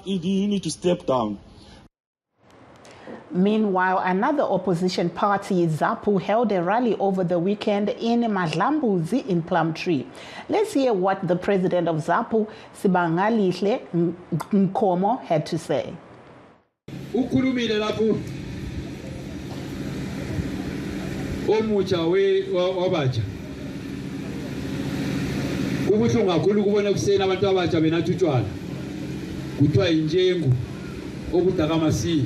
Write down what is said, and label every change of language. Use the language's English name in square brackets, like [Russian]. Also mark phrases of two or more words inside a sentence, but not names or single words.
[English] ED, you need to step down. Meanwhile, another opposition party, ZAPU, held a rally over the weekend in Madlambuzi in Plumtree. Let's hear what the president of ZAPU, Sibangalihle Nkomo, had to say. [North Ndebele] Ukhulumile lapho omutsha wabatsha kubuhlungu kakhulu ukubona kusena abantu abatsha benathi utshwala kuthiwa injengu okudakamasi